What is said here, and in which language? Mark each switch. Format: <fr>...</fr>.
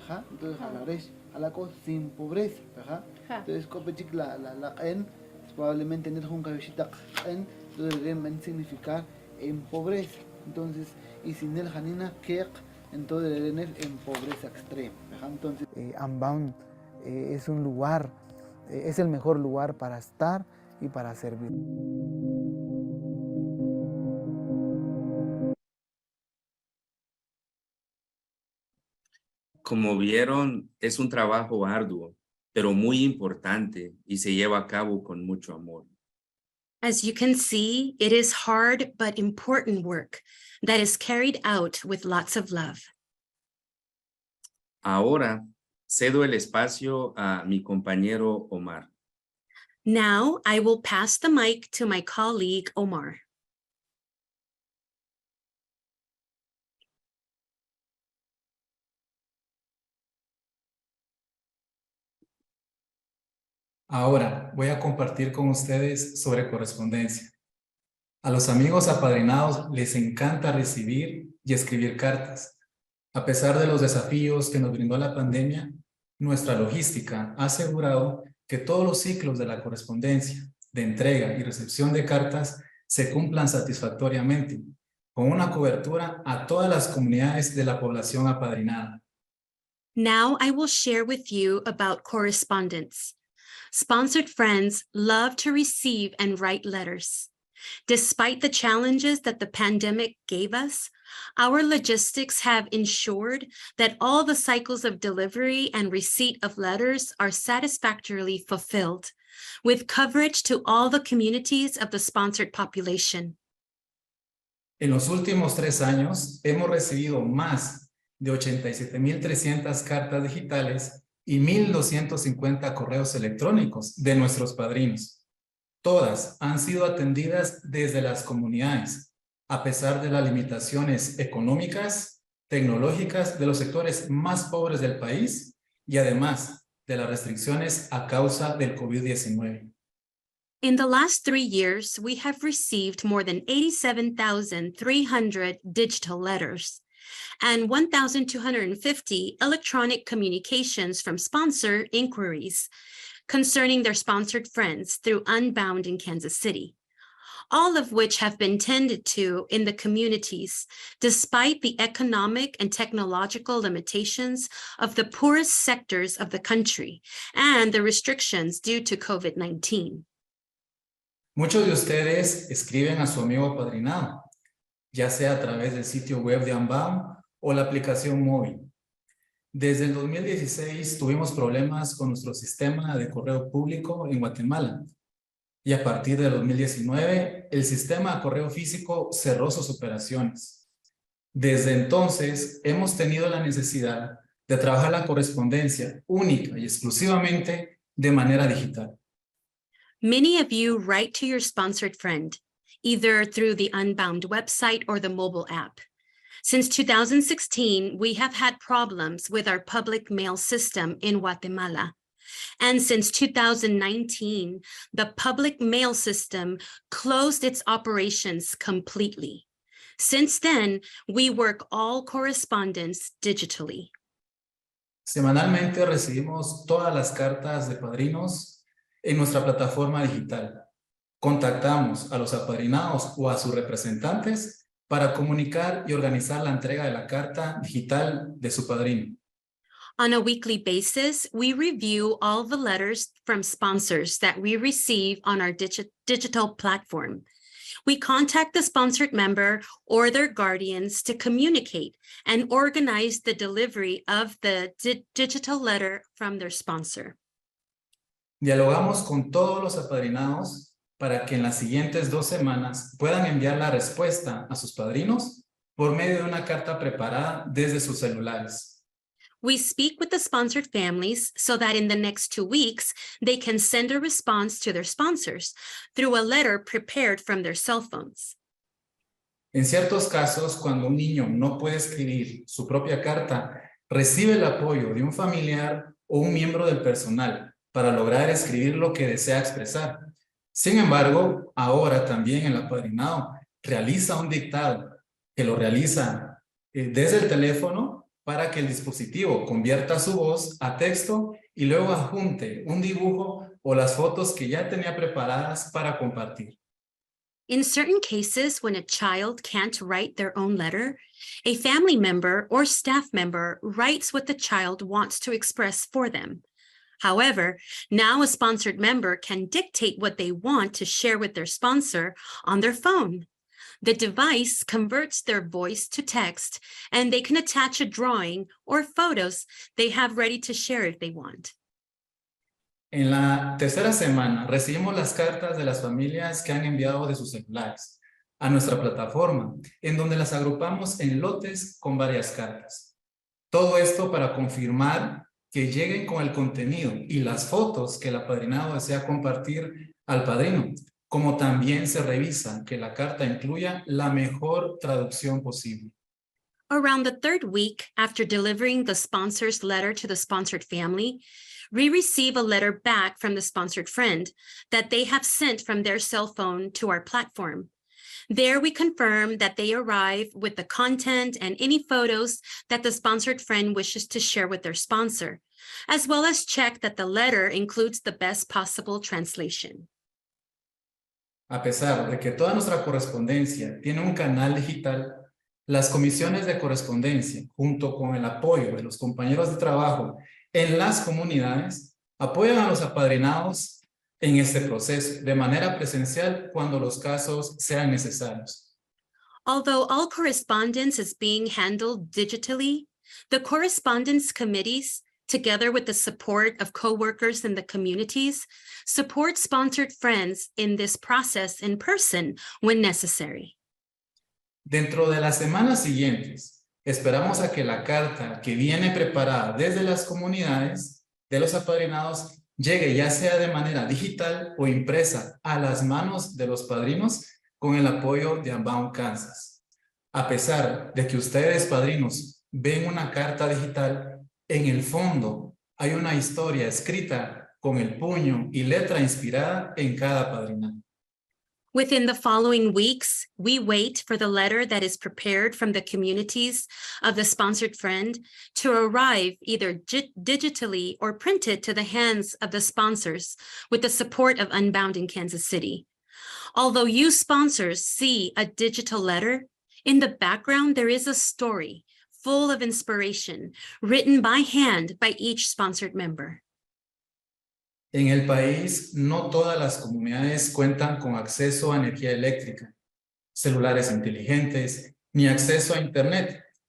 <es>entonces a la resh, a la cosa sin pobreza, entonces copechic la en probablemente tener un cabecita en, entonces deben significar en pobreza, entonces y sin el janina kek, entonces deben en pobreza extrema, entonces Unbound es un lugar, es el mejor lugar para estar y para servir. Como vieron, es un trabajo arduo, pero muy importante y se lleva a cabo con mucho amor.</es> <en>As you can see, it is hard but important work that is carried out with lots of love.</en> <es>Ahora cedo el espacio a mi compañero Omar.</es> <en>Now I will pass the mic to my colleague, Omar.</en> <es>Ahora voy a compartir con ustedes sobre correspondencia. A los amigos apadrinados les encanta recibir y escribir cartas. A pesar de los desafíos que nos brindó la pandemia, nuestra logística ha asegurado que todos los ciclos de la correspondencia, de entrega y recepción de cartas se cumplan satisfactoriamente, con una cobertura a todas las comunidades de la población apadrinada.</es> <en>Now I will share with you about correspondence. Sponsored friends love to receive and write letters. Despite the challenges that the pandemic gave us, our logistics have ensured that all the cycles of delivery and receipt of letters are satisfactorily fulfilled, with coverage to all the communities of the sponsored population.</en> <es>En los últimos 3 años, hemos recibido más de 87,300 cartas digitales y 1,250 correos electrónicos de nuestros padrinos. Todas han sido atendidas desde las comunidades, a pesar de las limitaciones económicas, tecnológicas de los sectores más pobres del país y además de las restricciones a causa del COVID-19.</es> <en>In the last 3 years, we have received more than 87,300 digital letters and 1,250 electronic communications from sponsor inquiries concerning their sponsored friends through Unbound in Kansas City, all of which have been tended to in the communities, despite the economic and technological limitations of the poorest sectors of the country and the restrictions due to COVID-19.</en> <es>Muchos de ustedes escriben a su amigo apadrinado, ya sea a través del sitio web de Unbound o la aplicación móvil. Desde el 2016 tuvimos problemas con nuestro sistema de correo público en Guatemala y a partir de 2019 el sistema de correo físico cerró sus operaciones. Desde entonces hemos tenido la necesidad de trabajar la correspondencia única y exclusivamente de manera digital.</es> <en>Many of you write to your sponsored friend, either through the Unbound website or the mobile app. Since 2016, we have had problems with our public mail system in Guatemala. And since 2019, the public mail system closed its operations completely. Since then, we work all correspondence digitally.</en> <es>Semanalmente recibimos todas las cartas de padrinos en nuestra plataforma digital. Contactamos a los apadrinados o a sus representantes para comunicar y organizar la entrega de la carta digital de su padrino.</es> <en>On a weekly basis, we review all the letters from sponsors that we receive on our digital platform. We contact the sponsored member or their guardians to communicate and organize the delivery of the digital letter from their sponsor.</en> <es>Dialogamos con todos los apadrinados para que en las siguientes 2 semanas puedan enviar la respuesta a sus padrinos por medio de una carta preparada desde sus celulares.</es> <en>We speak with the sponsored families so that in the next 2 weeks, they can send a response to their sponsors through a letter prepared from their cell phones.</en> <es>En ciertos casos, cuando un niño no puede escribir su propia carta, recibe el apoyo de un familiar o un miembro del personal para lograr escribir lo que desea expresar. Sin embargo, ahora también el apadrinado realiza un dictado que lo realiza desde el teléfono para que el dispositivo convierta su voz a texto y luego adjunte un dibujo o las fotos que ya tenía preparadas para compartir.</es> <en>In certain cases, when a child can't write their own letter, a family member or staff member writes what the child wants to express for them. However, now a sponsored member can dictate what they want to share with their sponsor on their phone. The device converts their voice to text, and they can attach a drawing or photos they have ready to share if they want.</en> <es>En la tercera semana recibimos las cartas de las familias que han enviado de sus celulares a nuestra plataforma, en donde las agrupamos en lotes con varias cartas. Todo esto para confirmar que lleguen con el contenido y las fotos que el apadrinado desea compartir al padrino, como también se revisa que la carta incluya la mejor traducción posible.</es> <en>Around the 3rd week after delivering the sponsor's letter to the sponsored family, we receive a letter back from the sponsored friend that they have sent from their cell phone to our platform. There we confirm that they arrive with the content and any photos that the sponsored friend wishes to share with their sponsor, as well as check that the letter includes the best possible translation.</en> <es>A pesar de que toda nuestra correspondencia tiene un canal digital, las comisiones de correspondencia, junto con el apoyo de los compañeros de trabajo en las comunidades, apoyan a los apadrinados en este proceso de manera presencial cuando los casos sean necesarios.</es> <en>Although all correspondence is being handled digitally, the correspondence committees, together with the support of coworkers in the communities, support sponsored friends in this process in person when necessary.</en> <es>Dentro de las semanas siguientes, esperamos a que la carta que viene preparada desde las comunidades de los apadrinados llegue ya sea de manera digital o impresa a las manos de los padrinos con el apoyo de Unbound Kansas. A pesar de que ustedes, padrinos, ven una carta digital, en el fondo hay una historia escrita con el puño y letra inspirada en cada padrinado.</es> <en>Within the following weeks, we wait for the letter that is prepared from the communities of the sponsored friend to arrive either digitally or printed to the hands of the sponsors with the support of Unbound in Kansas City. Although you sponsors see a digital letter, in the background there is a story full of inspiration written by hand by each sponsored member.</en> <es>En el país, no todas las comunidades cuentan con acceso a energía eléctrica, celulares inteligentes, ni acceso a Internet.</es>